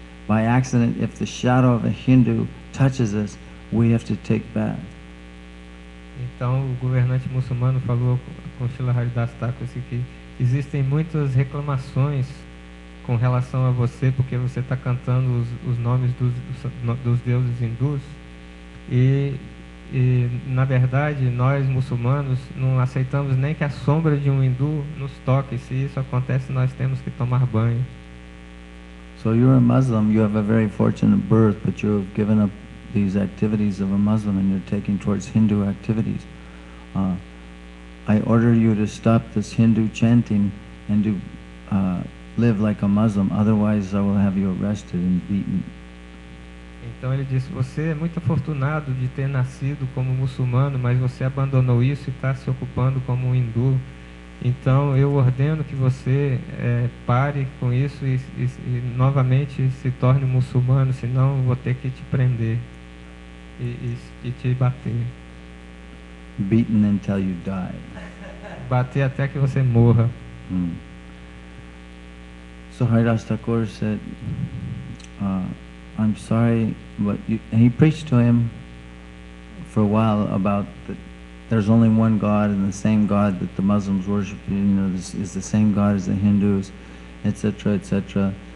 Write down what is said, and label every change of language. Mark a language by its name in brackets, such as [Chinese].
[English] By accident, if the shadow of a Hindu touches us, we have to take back. [Portuguese] Então o governante muçulmano falou com Srila Haridas Thakur que existem muitas reclamações com relação a você, porque você está cantando os nomes dos deuses hindus, e na verdade nós muçulmanos não aceitamos nem que a sombra de um hindu nos toque. Se isso acontece, nós temos que tomar banho. [English] So you're a Muslim, you have a very fortunate birth, but you have given up these activities of a Muslim and you're taking towards Hindu activities. I order you to stop this Hindu chanting and to live like a Muslim, otherwise I will have you arrested and beaten. [Portuguese] Então ele disse, você é muito afortunado de ter nascido como muçulmano, mas você abandonou isso e está se ocupando como um hindu. Então eu ordeno que você pare com isso e novamente se torne muçulmano, senão eu vou ter que te prender e te bater. [English] Beaten until you die. [Portuguese] Bater até que você morra. [English] So Haridas Thakur said, I'm sorry, but and he preached to him for a while about that there's only one God, and the same God that the Muslims worship, this is the same God as the Hindus, etc., etc.